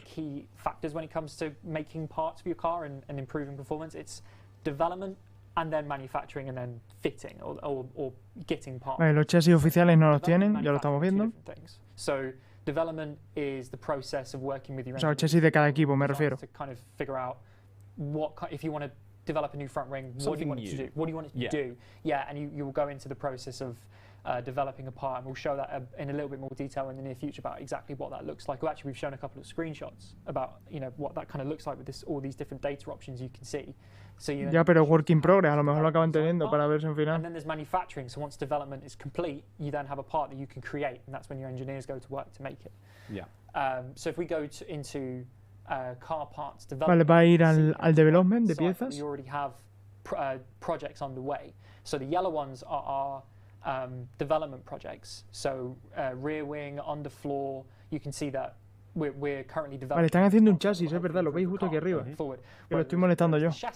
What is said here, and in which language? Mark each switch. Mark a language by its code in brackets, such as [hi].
[en] Key factors when it comes to making parts for your car and improving performance. It's development and then manufacturing and then fitting or getting parts. [es] Vale, los chasis oficiales no los tienen, ya lo estamos viendo. [en] So development is the process of working with your [es] O sea, el chasis de cada equipo, me refiero. [en] to kind of figure out if you want to develop a new front ring, what do you want it to do? What do you want it to do? Yeah, and you will go into the process of developing a part, and we'll show that in a little bit more detail in the near future about exactly what that looks like. Well, actually, we've shown a couple of screenshots about what that kind of looks like with all these different data options you can see. So [es] ya, pero [en] work in progress, [es] a lo mejor lo acaban teniendo para verse en final. [en] And then there's manufacturing. So once development is complete, you then have a part that you can create, and that's when your engineers go to work to make it. Yeah. So if we go into car parts [es] Vale, [en] development, [es] va a ir al development de piezas. [en] we already have projects underway. So the yellow ones are our development projects. So rear wing, underfloor. You can see that we're currently developing. [es] Vale, están haciendo un chasis, es verdad, lo veis justo aquí arriba. Que lo estoy molestando yo.